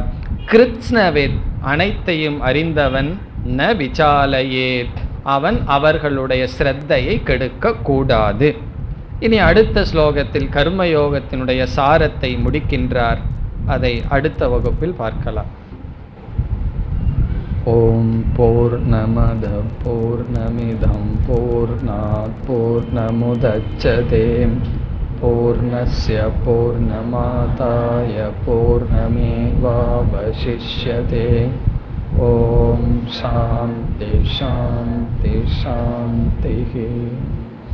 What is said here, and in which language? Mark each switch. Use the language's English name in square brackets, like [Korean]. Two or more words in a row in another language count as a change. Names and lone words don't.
[Tamil] கிருத்ஸ்னவேத், அனைத்தையும் அறிந்தவன், [Sanskrit] न विचालयेत्, [Tamil] அவன் அவர்களுடைய ஸ்ரத்தையை கெடுக்க கூடாது. இனி அடுத்த ஸ்லோகத்தில் கர்மயோகத்தினுடைய சாரத்தை முடிக்கின்றார். அதை அடுத்த வகுப்பில் பார்க்கலாம். [Sanskrit] ॐ पूर्णमदः पूर्णमिदं पूर्णात् पूर्णमुदच्यते पूर्णस्य पूर्णमादाय पूर्णमेवावशिष्यते. ॐ शान्तिः शान्तिः शान्तिः.